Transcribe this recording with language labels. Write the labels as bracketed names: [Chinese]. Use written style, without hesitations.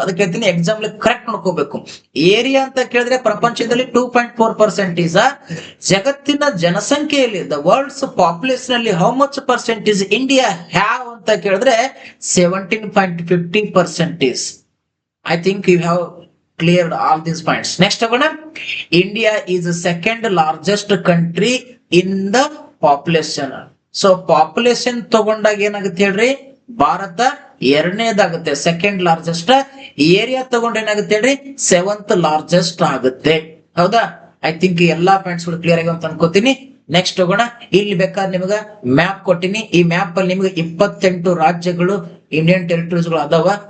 [Kannada] ಅದಕ್ಕೆ ಹೇಳ್ತೀನಿ example correct ನೋಡ್ಕೋಬೇಕು. ಏರಿಯಾ ಅಂತ ಕೇಳಿದ್ರೆ ಪ್ರಪಂಚದಲ್ಲಿ 2.4% ಜಗತ್ತಿನ ಜನಸಂಖ್ಯೆಯಲ್ಲಿ [English] the world's population [Kannada] ಅಲ್ಲಿ [English] how much percentage India have [Kannada] ಅಂತ ಕೇಳಿದ್ರೆ 17.50%. [English] I think you have cleared all these points. [Kannada] Next ಹೋಗೋಣ. [English] India is the second largest country in the population. [Kannada] So population ತಗೊಂಡಾಗ ಏನಾಗುತ್ತೆ ಹೇಳ್ರಿ? Bharat ಎರಡನೇದಾಗುತ್ತೆ, second largest. ಏರಿಯಾ ತಗೊಂಡ್ ಏನಾಗುತ್ತೆ ಹೇಳ್ರಿ? 7th ಲಾರ್ಜೆಸ್ಟ್ ಆಗುತ್ತೆ. ಹೌದಾ? [English] I think [Kannada] ಎಲ್ಲಾ ಪಾಯಿಂಟ್ಸ್ ಗಳು ಕ್ಲಿಯರ್ ಆಗಿ ಅಂತ ಅನ್ಕೋತೀನಿ. ನೆಕ್ಸ್ಟ್ ಹೋಗೋಣ. ಇಲ್ಲಿ ಬೇಕಾದ್ರೆ ನಿಮ್ಗ ಮ್ಯಾಪ್ ಕೊಟ್ಟಿನಿ. ಈ ಮ್ಯಾಪ್ ಅಲ್ಲಿ ನಿಮ್ಗೆ 28 ರಾಜ್ಯಗಳು ಇಂಡಿಯನ್ ಟೆರಿಟರೀಸ್ ಗಳು ಅದಾವ.